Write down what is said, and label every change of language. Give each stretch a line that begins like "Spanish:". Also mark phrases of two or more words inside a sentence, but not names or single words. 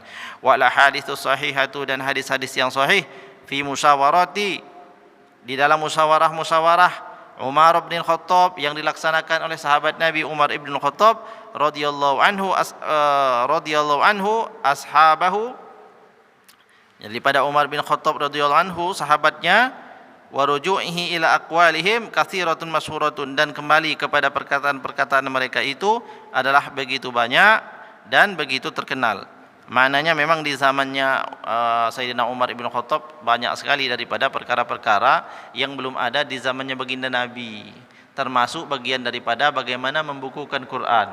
Arabic: والأحاديث الصحيحة,
Indonesian: dan hadis-hadis yang sahih
Arabic: في مشاورة,
Indonesian: di dalam musyawarah Umar bin Khattab yang dilaksanakan oleh sahabat Nabi Umar bin Khattab
Arabic: رضي الله عنه أصحابه.
Indonesian: Jadi pada Umar bin Khattab
Arabic: رضي الله عنه
Indonesian: sahabatnya,
Arabic: ورجوعه إلى أقوالهم كثيرة مشهورة,
Indonesian: dan kembali kepada perkataan-perkataan mereka itu adalah begitu banyak dan begitu terkenal. Maknanya memang di zamannya Sayyidina Umar bin Khattab banyak sekali daripada perkara-perkara yang belum ada di zamannya baginda Nabi, termasuk bagian daripada bagaimana membukukan Quran.